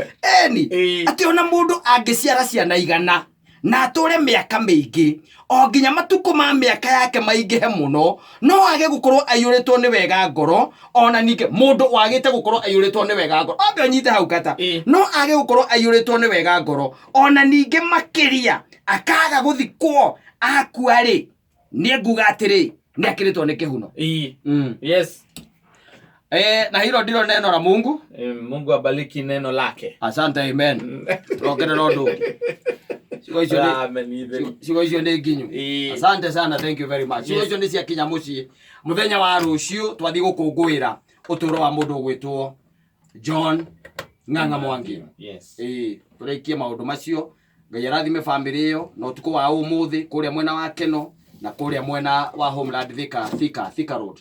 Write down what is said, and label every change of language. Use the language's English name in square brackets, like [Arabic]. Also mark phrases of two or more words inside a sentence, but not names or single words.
[Kikuyu] atĩ ona mũndũ angĩciara ciana igana na atũre mĩaka mĩingĩ o nginya matukũ ma mĩaka yake maingĩhe mũno, no age gũkorwo aiyũrĩtwo nĩ wega ngoro, ona ningĩ mũndũ wagĩte gũkorwo aiyũrĩtwo nĩ wega ngoro ambe ũnyite hau kata, no age gũkorwo aiyũrĩtwo nĩ wega ngoro, ona ningĩ makĩria akaga gũthikwo akua-rĩ, niĩ nguga atĩrĩ nĩ akĩrĩtwo nĩ kĩhuno. [English] Yes. [Swahili] Na hilo ndilo neno la Mungu. Mungu abariki neno lake. Asante, amen. [Kikuyu] Tuongerera ũndũ ciugo icio nĩ nginyu. [Swahili] Asante sana, [English] thank you very much. [Kikuyu] Ciugo icio nĩ ciakinya mũciĩ mũthenya wa rũciũ twathi gũkũngũĩra ũtũũro wa mũndũ ũgwĩtwo John Ng'ang'a Mwangi. Tũrĩkie maũndũ macio. Ngai arathime family ĩyo na ũtukũ wa ũmũthĩ kũrĩa mwena wa Keno na kuria mwena wa Homeland Thika Road